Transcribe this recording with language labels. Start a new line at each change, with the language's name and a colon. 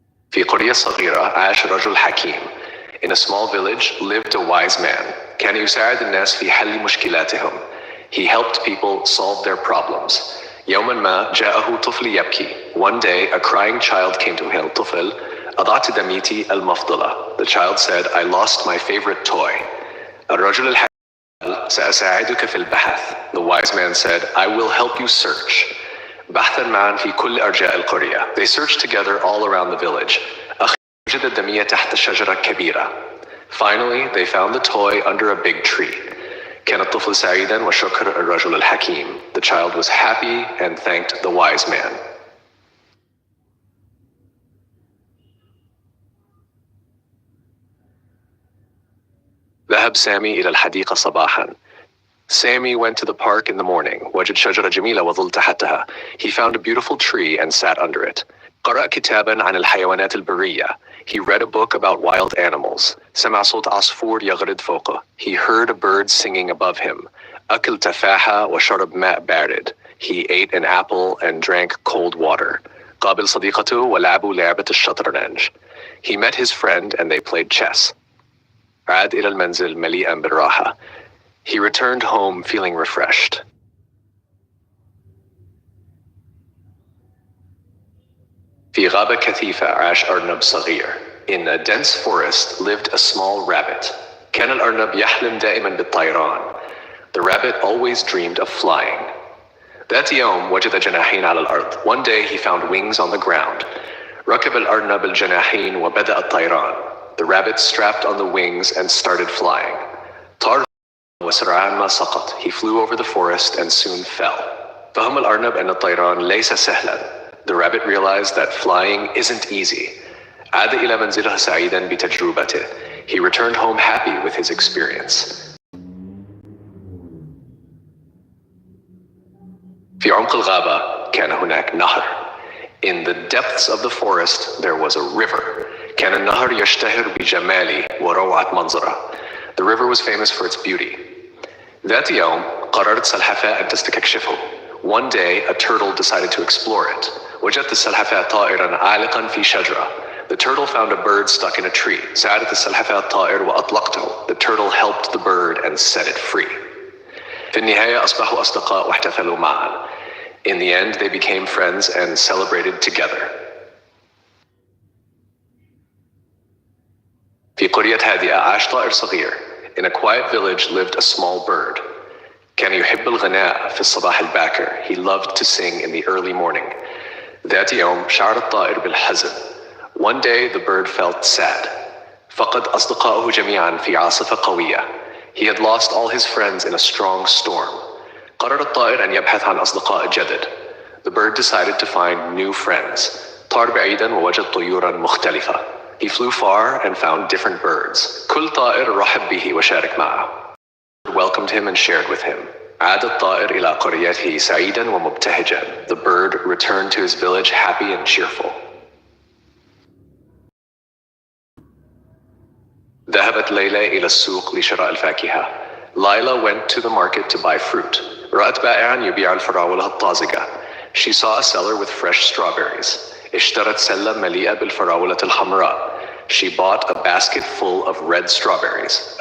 Arabic: في قرية صغيرة عاش رجل حكيم.
English: In a small village lived a wise man.
Arabic: كان يساعد الناس في حل مشكلاتهم.
English: He helped people solve their problems.
Arabic: يوما ما جاءه طفل يبكي.
English: One day a crying child came to him.
Arabic: الطفل أضعت دميتي المفضلة.
English: The child said, I lost my favorite toy.
Arabic: الرجل الحكيم سأساعدك في البحث.
English: The wise man said, I will help you search.
Arabic: بحثا معا في كل أرجاء القرية.
English: They searched together all around the village.
Arabic: وجد الدمية تحت شجرة كبيرة.
English: Finally, they found the toy under a big tree.
Arabic: كان الطفل سعيدا وشكر الرجل الحكيم.
English: The child was happy and thanked the wise man.
Arabic: ذهب سامي إلى الحديقة صباحا.
English: Sammy went to the park in the morning.
Arabic: وجد شجرة جميلة وظل تحتها.
English: He found a beautiful tree and sat under it.
Arabic: قرأ كتابا عن الحيوانات البرية.
English: He read a book about wild animals.
Arabic: سمع صوت عصفور يغرد فوقه.
English: He heard a bird singing above him.
Arabic: أكل تفاحة وشرب ماء بارد.
English: He ate an apple and drank cold water.
Arabic: قابل صديقته ولعبوا لعبة الشطرنج.
English: He met his friend and they played chess.
Arabic: عاد إلى المنزل مليئا بالراحة.
English: He returned home feeling refreshed.
Arabic: في غابة كثيفة عاش أرنب صغير.
English: In a dense forest lived a small rabbit.
Arabic: كان الأرنب يحلم دائما بالطيران.
English: The rabbit always dreamed of flying.
Arabic: ذات يوم وجد جناحين على الأرض.
English: One day he found wings on the ground.
Arabic: ركب الأرنب الجناحين وبدأ الطيران.
English: The rabbit strapped on the wings and started flying.
Arabic: طار وسرعان ما سقط.
English: He flew over the forest and soon fell.
Arabic: فهم الأرنب أن الطيران ليس سهلا.
English: The rabbit realized that flying isn't easy.
Arabic: عاد إلى منزله سعيدا بتجربته.
English: He returned home happy with his experience.
Arabic: في عمق الغابة كان هناك نهر.
English: In the depths of the forest there was a river.
Arabic: كان النهر يشتهر بجماله وروعة منظره.
English: The river was famous for its beauty.
Arabic: ذات يوم قررت سلحفاة أن تستكشفه.
English: One day a turtle decided to explore it.
Arabic: وجدت السلحفاة طائرا عالقا في شجرة.
English: The turtle found a bird stuck in a tree.
Arabic: ساعدت السلحفاة الطائر وأطلقته.
English: The turtle helped the bird and set it free.
Arabic: في النهاية أصبحوا أصدقاء واحتفلوا معا.
English: In the end, they became friends and celebrated together.
Arabic: في قرية هادئة عاش طائر صغير.
English: In a quiet village lived a small bird.
Arabic: كان يحب الغناء في الصباح الباكر.
English: He loved to sing in the early morning.
Arabic: ذات يوم شعر الطائر بالحزن.
English: One day the bird felt sad.
Arabic: فقد أصدقائه جميعا في عاصفة قوية.
English: He had lost all his friends in a strong storm.
Arabic: قرر الطائر أن يبحث عن أصدقاء جدد.
English: The bird decided to find new friends.
Arabic: طار بعيدا ووجد طيورا مختلفة.
English: He flew far and found different birds.
Arabic: كل طائر رحب به وشارك معه.
English: Welcomed him and shared with him.
Arabic: عاد الطائر إلى قريته سعيدا ومبتهجا.
English: The bird returned to his village happy and cheerful.
Arabic: ذهبت ليلى إلى السوق لشراء الفاكهة.
English: Lila went to the market to buy fruit.
Arabic: رأت بائعا يبيع الفراولة الطازجة.
English: She saw a seller with fresh strawberries.
Arabic: اشترت سلة مليئة بالفراولة الحمراء.
English: She bought a basket full of red strawberries.